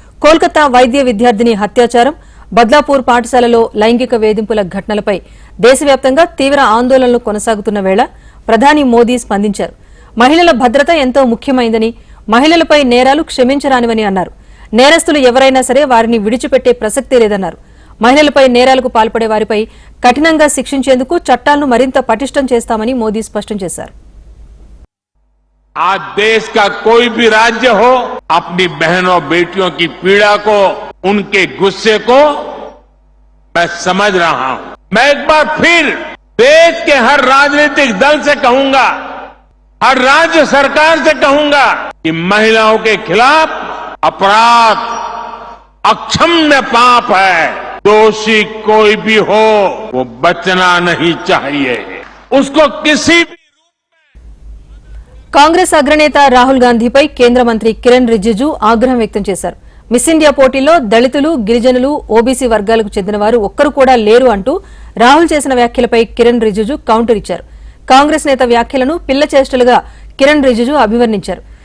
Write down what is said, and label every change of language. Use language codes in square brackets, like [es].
[te] కోల్కతా వైద్య విద్యార్థిని హత్యాచారం, బద్లాపూర్ పాఠశాలలో లైంగిక వేధింపుల ఘటనలపై దేశవ్యాప్తంగా తీవ్ర ఆందోళనలు కొనసాగుతున్న వేళ ప్రధాని మోదీ స్పందించారు. మహిళల భద్రత ఎంతో ముఖ్యమైందని, మహిళలపై నేరాలు క్షమించరానివని అన్నారు. నేరస్తులు ఎవరైనా సరే వారిని విడిచిపెట్టే ప్రసక్తే లేదన్నారు. మహిళలపై నేరాలకు పాల్పడే వారిపై కఠినంగా శిక్షించేందుకు చట్టాలను మరింత పటిష్టం చేస్తామని మోదీ స్పష్టం చేశారు. [hi] आज देश का कोई भी राज्य हो, अपनी बहनों बेटियों की पीड़ा को, उनके गुस्से को मैं समझ रहा हूं. मैं एक बार फिर देश के हर राजनीतिक दल से कहूंगा, हर राज्य सरकार से कहूंगा कि महिलाओं के खिलाफ अपराध अक्षम्य पाप है. दोषी कोई भी हो वो बचना नहीं चाहिए. उसको किसी भी [te] కాంగ్రెస్ అగ్రనేత రాహుల్ గాంధీపై కేంద్ర మంత్రి కిరణ్ రిజిజు ఆగ్రహం వ్యక్తం చేశారు. మిస్ ఇండియా పోటీలో దళితులు, గిరిజనులు, ఓబీసీ వర్గాలకు చెందిన వారు ఒక్కరు కూడా లేరు అంటూ రాహుల్ చేసిన వ్యాఖ్యలపై కిరణ్ రిజిజు కౌంటర్ ఇచ్చారు. కాంగ్రెస్ నేత వ్యాఖ్యలను పిల్ల చేష్టలుగా కిరణ్ రిజిజు అభివర్ణించారు.